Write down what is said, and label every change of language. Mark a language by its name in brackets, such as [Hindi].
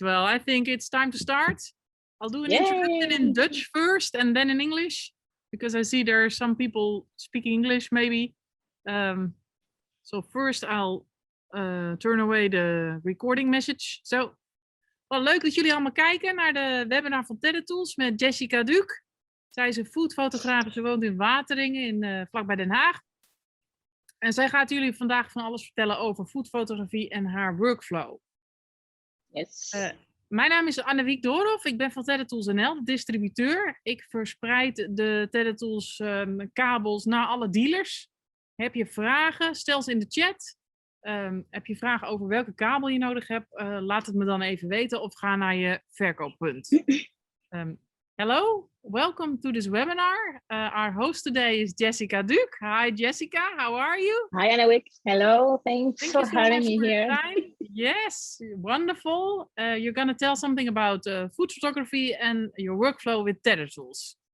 [English] Well, I think it's time to start. I'll do an introduction in Dutch first and then in English, because I see there are some people speaking English maybe. So first I'll turn away the recording message. [Dutch] So, wel leuk dat jullie allemaal kijken naar de webinar van Tether Tools met Yessica Duque. Zij is een foodfotograaf, ze woont in Wateringen, vlakbij Den Haag. En zij gaat jullie vandaag van alles vertellen over foodfotografie en haar workflow. [English] Yes. [Dutch] Mijn naam is Annewiek. Ik ben van Tether Tools NL, de distributeur. Ik verspreid de Tether Tools kabels naar alle dealers. Heb je vragen, stel ze in de chat. Heb je vragen over welke kabel je nodig hebt, laat het me dan even weten of ga naar je verkooppunt. [English] Hello, welcome to this webinar. Our host today is Yessica Duque. Hi Yessica, how are you? Hi Annewiek. Hello, thanks for having me here. Yes, wonderful. You're going to tell something about food photography and your workflow with Tether Tools.